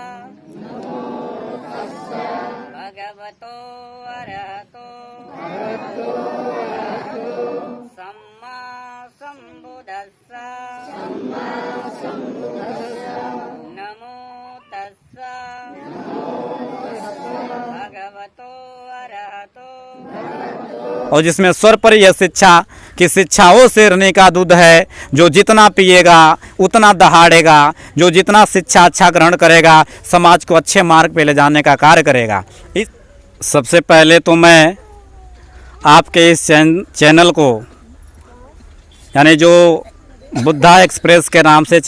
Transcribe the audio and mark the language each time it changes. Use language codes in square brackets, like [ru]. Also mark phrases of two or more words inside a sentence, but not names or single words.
[pi] भगवतो अरहतो सम्मा सम्बुद्धस्सा नमो तस्सा भगवतो अरहतो। [hi] और जिसमें स्वर पर यह शिक्षा कि शिक्षाओं से रहने का दूध है, जो जितना पिएगा उतना दहाड़ेगा, जो जितना शिक्षा अच्छा ग्रहण करेगा समाज को अच्छे मार्ग पे ले जाने का कार्य करेगा। सबसे पहले तो मैं आपके इस चैनल को, यानी जो बुद्धा एक्सप्रेस के नाम से